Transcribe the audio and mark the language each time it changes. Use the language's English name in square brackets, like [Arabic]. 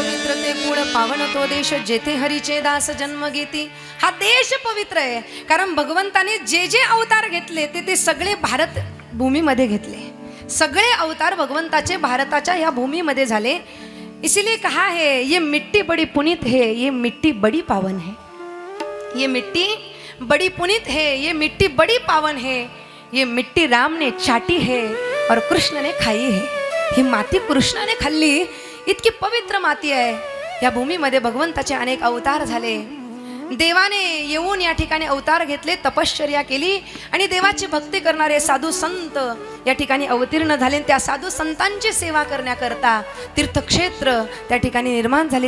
[Marathi] जेथे हरीचे दास जन्म घेती. हा देश पवित्र आहे, कारण भगवंताने जे जे अवतार घेतले ते सगळे भारत भूमीमध्ये घेतले. सगळे अवतार भगवंताचे भारताच्या या भूमीमध्ये झाले. [Hindi] इसीलिए कहा है, ये मिट्टी बड़ी पुनीत है, ये मिट्टी बड़ी पावन है. ये मिट्टी बड़ी पुनीत है, ये मिट्टी बड़ी पावन है. ये मिट्टी राम ने चाटी है और कृष्ण ने खाई है. [Marathi] ही माती कृष्णाने खाल्ली. इतकी पवित्र माती आहे. या भूमीमध्ये भगवंताचे अनेक अवतार झाले. देवाने येऊन या ठिकाणी अवतार घेतले, तपश्चर्या केली, आणि देवाची भक्ती करणारे साधू संत या ठिकाणी अवतीर्ण झाले. त्या साधू संतांची सेवा करण्याकरता तीर्थक्षेत्र त्या ठिकाणी निर्माण झाले.